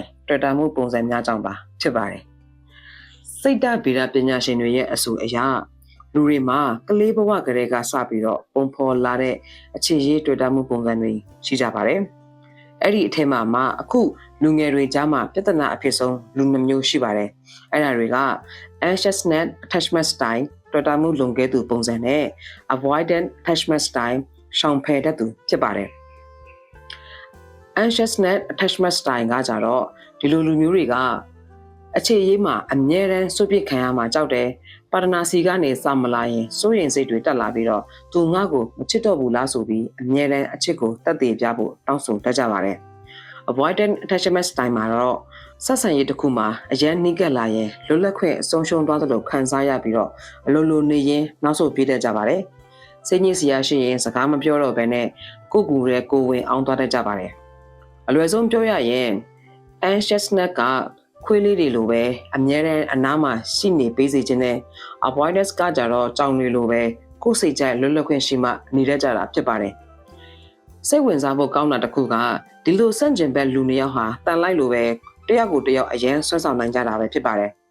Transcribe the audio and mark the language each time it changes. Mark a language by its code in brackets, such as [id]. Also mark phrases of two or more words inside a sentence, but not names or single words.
[my] တွေ့တာမှုပုံစံများကြောင့်ပါဖြစ်ပါတယ်စိတ်ဓာတ်ဗေဒပညာရှင်တွေရဲ့အဆိုအရလူတွေမှာကလေးဘဝကလေးကစပြီးတော့ပုံဖော်လာတဲ့အခြေရေးတွေ့တာမှုပုံစံတွေရှိကြပါတယ်အဲ့ဒီအထက်မှာအခုလူငယ်တွေကြားမှာပြဿနာအဖြစ်ဆုံးလူနှမျိုးရှိပါတယ်အဲ့ဒါတွေက [en] anxiousness attachment style [my] တွေ့တာမှုလုံခဲ့သူပုံစံနဲ့ [en] avoidant attachment style [my] ရှောင်ဖယ်တတ်သူဖြစ်ပါတယ် [en] anxiousness attachment style [my] ကကြတော့ဒီလိုလူမျိုးတွေကအခြေရေးမှာအမြဲတမ်းစွန့်ပစ်ခံရမှာကြောက်တယ်ပါဒနာစီကနေစမလာရင်စိုးရင်စိတ်တွေတက်လာပြီးတော့သူငါ့ကိုမချစ်တော့ဘူး လားဆိုပြီးအမြဲတမ်းအချစ်ကိုတက်တည်ပြဖို့တောင်းဆိုတတ်ကြပါတယ် [en] avoidant attachment style [my] မှာတော့ဆက်ဆံရေးတစ်ခုမှာအရန်နှိကက်လာရင်လွတ်လပ်ခွင့်အဆုံးရှုံး သွားသလိုခံစားရပြီးတော့အလိုလိုနေရင်နောက်ဆုတ်ပြေးတတ်ကြပါတယ်စိတ်ညစ်စရာရှိရင်စကားမပြောတော့ဘဲနဲ့ကိုဝင်အောင်သွားတတ်ကြပါတယ်အလွယ်ဆုံးပြောရရင် anxiousness ကခွေးလေးတွေလိုပဲအမြဲတမ်းအနားမှာရှိနေပေးစေခြင်းနဲ့ avoidance ကကြတော့ကြောင်တွေလိုပဲကိုယ်စိတ်ကြိုက်လွတ်လပ်ခွင့်ရှိမှနေတတ်ကြတာဖြစ်ပါတယ်စိတ်ဝင်စားဖို့ကောင်းတာတစ်ခုကဒီလိုစန့်ကျင်ဘက်လူနှစ်ယောက်ဟာတန်လိုက်လိုပဲတယောက်ကိုတယောက်အရင်ဆွမ်းဆောင်နိုင်ကြတာပဲဖြစ်ပါတယ်